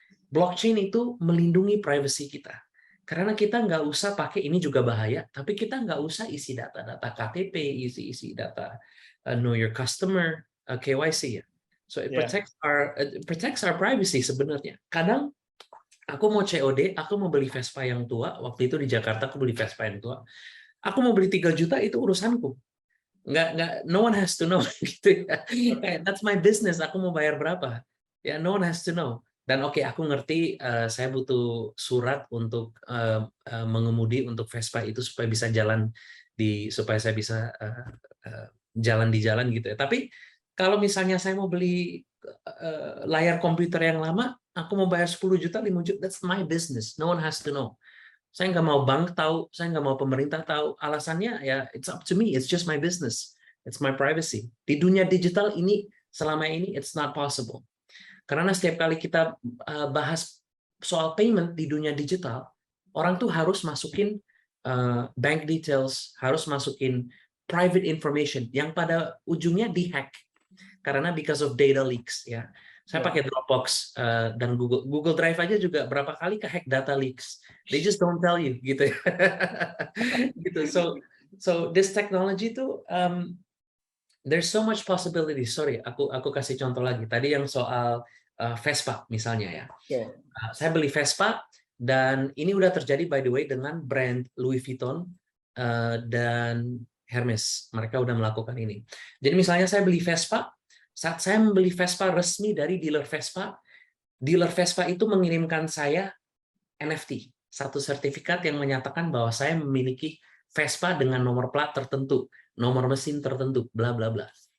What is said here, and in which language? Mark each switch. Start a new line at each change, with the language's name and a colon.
Indonesian: Blockchain itu melindungi privacy kita. Karena kita nggak usah pakai, ini juga bahaya, tapi kita nggak usah isi data-data KTP, isi data know your customer, KYC ya.
English: So it protects our privacy sebenarnya.
Indonesian: Kadang aku mau COD, aku mau beli Vespa yang tua, waktu itu di Jakarta aku beli Vespa yang tua. Aku mau beli 3 juta, itu urusanku.
English: Nggak, no one has to know gitu ya. That's my business,
Indonesian: aku mau bayar berapa ya,
English: no one has to know.
Indonesian: Dan oke, aku ngerti saya butuh surat untuk mengemudi untuk Vespa itu supaya bisa jalan supaya saya bisa jalan di jalan gitu ya. Tapi kalau misalnya saya mau beli layar komputer yang lama, aku mau bayar 10 juta, 5 juta,
English: that's my business. No one has to know.
Indonesian: Saya nggak mau bank tahu, saya nggak mau pemerintah tahu.
English: Alasannya ya, it's up to me, it's just my business, it's my privacy.
Indonesian: Di dunia digital ini, selama ini,
English: it's not possible.
Indonesian: Karena setiap kali kita bahas soal payment di dunia digital, orang tuh harus masukin bank details, harus masukin
English: private information
Indonesian: yang pada ujungnya dihack karena
English: because of data leaks
Indonesian: ya. Saya pakai Dropbox dan Google Drive aja juga berapa kali kehack data leaks.
English: They just don't tell you gitu ya. Gitu. So this technology tuh there's so much possibility.
Indonesian: Sorry, aku kasih contoh lagi. Tadi yang soal Vespa misalnya ya. Saya beli Vespa dan ini udah terjadi
English: by the way
Indonesian: dengan brand Louis Vuitton dan Hermes. Mereka udah melakukan ini. Jadi misalnya saya beli Vespa, saat saya membeli Vespa resmi dari dealer Vespa itu mengirimkan saya NFT, satu sertifikat yang menyatakan bahwa saya memiliki Vespa dengan nomor plat tertentu, nomor mesin tertentu, bla bla bla.